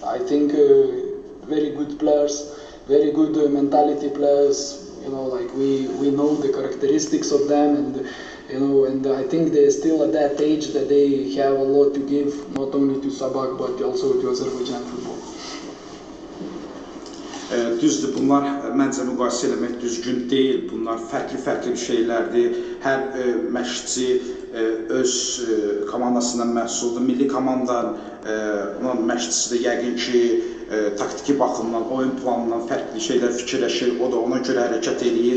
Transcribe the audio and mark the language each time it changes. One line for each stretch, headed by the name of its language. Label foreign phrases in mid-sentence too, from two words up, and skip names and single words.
English: I think very good players, very good mentality players. Like we know the characteristics of them, and I think they're still at that age that they have a lot to give, not only to Sabah but also to Azerbaijan football.
Azerbaijani: Düzdür, bunlar məncə müqayisə eləmək düzgün deyil. Bunlar fərqli bir şeylərdir. Hər məşqçi öz komandasından məhsuldur. Milli komandanın məşqçisi də yəqin ki, taktiki baxımdan, oyun planından fərqli şeylər fikirləşir, o da ona görə hərəkət eləyir.